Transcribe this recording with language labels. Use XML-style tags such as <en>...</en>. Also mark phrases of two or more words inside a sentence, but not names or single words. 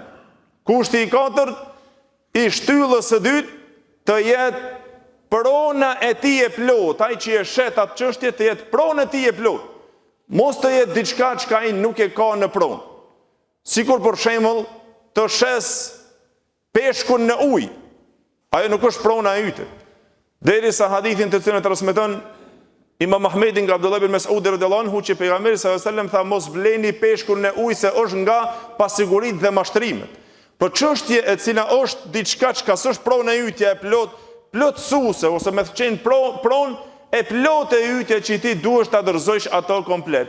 <sq>Kushti i katërt i shtyllës së dytë të jetë prona e tij e plot, ai që e shet atë çështje të jetë prona e tij e plot. Mos të jetë diçka që ai nuk e ka në pronë. Sikur për shembull të shes peshkun në ujë. Ajo nuk është prona e yte. Derisa hadithin të cilën e transmeton Imam Ahmedi nga Abdullah ibn Mas'ud</sq> <ar>رضي الله عنه</ar> <sq>që pejgamberi</sq> <ar>صلى الله عليه وسلم</ar> <sq>tha mos bleni peshkun në ujë se është nga pasiguritë dhe mashtrimet. Por çështje e cila është diçka që s'është prona e ytja e plotësuese ose me të qenë pronë e plot e ytja që ti duhesh ta dorëzosh ato komplet.</sq>